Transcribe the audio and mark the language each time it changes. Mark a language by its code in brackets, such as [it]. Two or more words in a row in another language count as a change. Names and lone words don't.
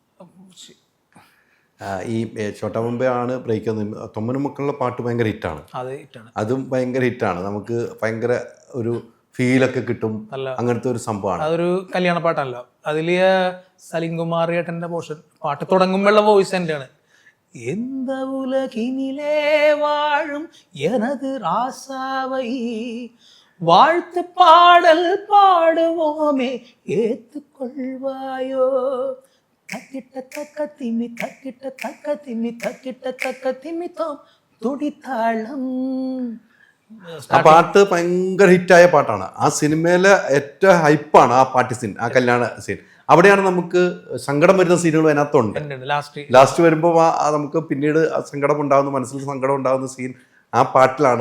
[ml] ഈ ചോട്ടാ മുംബൈ ആണ് ബ്രേക്ക് വന്നത്. തൊമ്മനും മക്കളുടെ പാട്ട് ഭയങ്കര ഹിറ്റാണ്. അതും ഭയങ്കര ഹിറ്റാണ്. നമുക്ക് ഭയങ്കര ഒരു ഫീലൊക്കെ കിട്ടും, അങ്ങനത്തെ ഒരു സംഭവമാണ്. അതൊരു കല്യാണ പാട്ടാണല്ലോ. അതിൽ സലീം കുമാർ ഏട്ടൻ്റെ പോർഷൻ പാട്ട് തുടങ്ങുമ്പോഴുള്ള വോയിസ് തന്നെയാണ്. [ta] எந்த உலகினிலே வாழும் எனது ராசாவை வாழ்த்து பாடல் பாடுவோமே ஏத்துக்கொள்வாயோ தக்கிட்ட தக்க திமி தக்கிட்ட தக்க திமி தக்கிட்ட தக்க திமித்தோம் തുടിത്താളം. [ml] ആ പാട്ട് ഭയങ്കര ഹിറ്റായ പാട്ടാണ്. ആ സിനിമയിലെ ഏറ്റവും ഹൈപ്പാണ് ആ പാട്ട് സീൻ, ആ കല്യാണ സീൻ. അവിടെയാണ് നമുക്ക് സങ്കടം വരുന്ന സീനുകൾ അതിനകത്തുണ്ട്. ലാസ്റ്റ് വരുമ്പോൾ നമുക്ക് പിന്നീട് സങ്കടം ഉണ്ടാകുന്ന, മനസ്സിൽ സങ്കടം ഉണ്ടാകുന്ന സീൻ ആ പാട്ടിലാണ്.